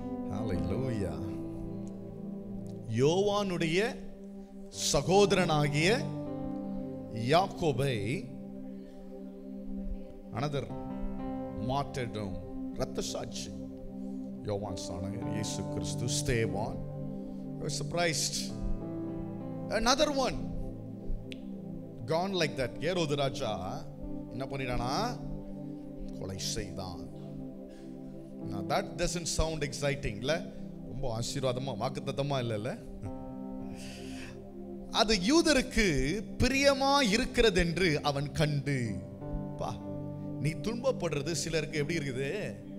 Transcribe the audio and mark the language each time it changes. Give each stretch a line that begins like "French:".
Tamil: ஹல்லேலூயா. யோவானுடைய சகோதரனாகிய யாக்கோபை
English: another martyrdom,
Tamil: இரத்த சாட்சி, யோவான் சாணகர், இயேசு கிறிஸ்து, ஸ்தேவான்.
English: I was surprised. Another one gone like that.
Tamil: ஏரோது ராஜா என்ன பண்ணினானா? கொலை செய்தான்.
English: Now that doesn't sound exciting, இல்ல?
Tamil: ரொம்ப ஆசீர்வாதமா வாக்குத்தத்தமா இல்ல? அது யூதருக்கு பிரியமா இருக்கிறது என்று அவன் கண்டு. பா, நீ துன்பப்படுறது சிலருக்கு எப்படி இருக்குது?